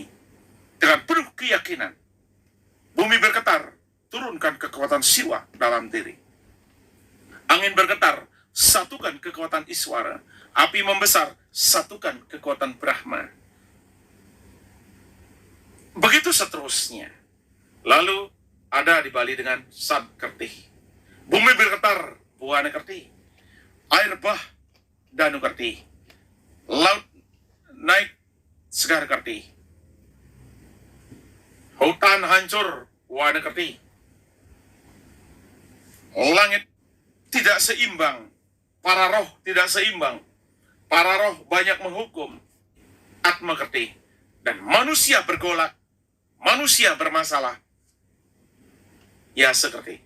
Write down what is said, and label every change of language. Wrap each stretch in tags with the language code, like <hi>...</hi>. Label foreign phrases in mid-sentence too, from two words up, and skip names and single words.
<id>Dengan penuh keyakinan, bumi bergetar, turunkan kekuatan siwa dalam diri. Angin bergetar, satukan kekuatan Iswara. Api membesar, satukan kekuatan Brahma. Begitu seterusnya. Lalu ada di Bali dengan Sad Kerti. Bumi bergetar, Buana Kerti. Air bah, Danu Kerti. Laut naik, Segar Kerti. Hutan hancur, Wana Kerti. Langit tidak seimbang, para roh tidak seimbang, para roh banyak menghukum, Atma Kerti. Dan manusia bergolak, manusia bermasalah, ya sekerti.</id>